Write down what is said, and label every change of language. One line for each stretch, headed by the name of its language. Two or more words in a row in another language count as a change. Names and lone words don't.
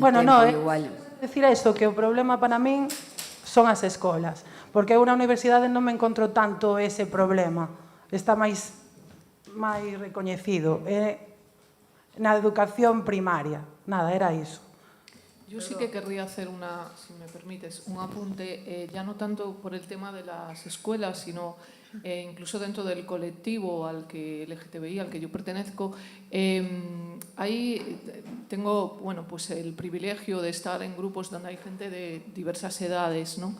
Galician: tempo, igual. Decir isto, que o problema para min son as escolas, porque eu na universidade non me encontro tanto ese problema. Está máis recoñecido. Na educación primaria. Nada, era iso.
Spanish: Yo sí que querría hacer si me permites, un apunte, ya no tanto por el tema de las escuelas, sino incluso dentro del colectivo al que LGTBI, al que yo pertenezco. Ahí tengo, bueno, pues el privilegio de estar en grupos donde hay gente de diversas edades, ¿no?